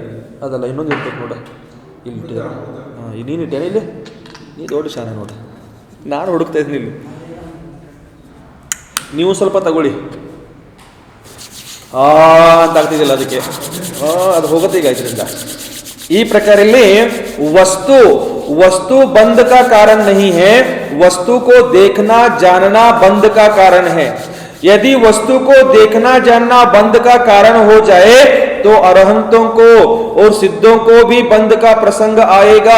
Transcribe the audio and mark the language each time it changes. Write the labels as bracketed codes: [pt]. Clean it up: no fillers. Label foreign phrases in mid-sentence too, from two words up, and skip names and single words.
[kn] ಅದಲ್ಲ ಇನ್ನೊಂದು ಇರ್ತದೆ ನೋಡ, ಇಲ್ಲಿ ಇಟ್ಟಿದ್ದಾರೆ. ನೀನು ಇಟ್ಟೇನೆ ಇಲ್ಲಿ, ನೀ ದೊಡ್ಡ ಶಾನೆ ನೋಡ, ನಾನು ಹುಡುಕ್ತಾ ಇದ್ದೀನಿ ಇಲ್ಲಿ. ನೀವು ಸ್ವಲ್ಪ ತಗೊಳ್ಳಿ ಅಂತ ಆಗ್ತಿದ್ದಿಲ್ಲ ಅದಕ್ಕೆ, ಅದು ಹೋಗುತ್ತೆ ಈಗ ಇದರಿಂದ. ಈ ಪ್ರಕಾರ ಇಲ್ಲಿ [hi] वस्तु बंध का कारण नहीं है, वस्तु को देखना जानना बंध का कारण है. यदि वस्तु को देखना जानना बंध का कारण हो जाए तो अरहंतों को और सिद्धों को भी बंध का प्रसंग आएगा.